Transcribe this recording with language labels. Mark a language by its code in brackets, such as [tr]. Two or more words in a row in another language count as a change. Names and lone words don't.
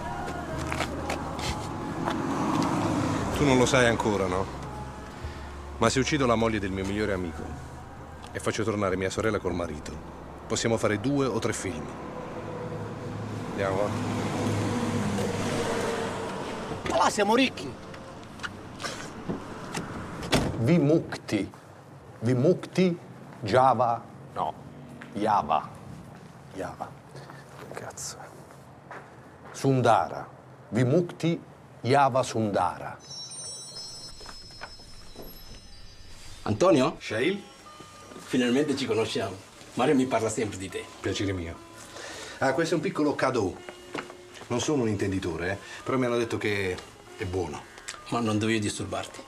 [it] Tu non lo sai ancora, no? Ma se uccido la moglie del mio migliore amico e faccio tornare mia sorella col marito, possiamo fare 2 o 3 film. Andiamo, va? Ma là siamo ricchi. Vimukti. Vimukti Java. No. Java. Java. Cazzo. Sundara. Vimukti Java Sundara. Antonio? Shail? Finalmente ci conosciamo. Mario mi parla sempre di te. Piacere mio. Ah, questo è un piccolo cadeau. Non sono un intenditore, però mi hanno detto che è buono. Ma non dovevo disturbarti.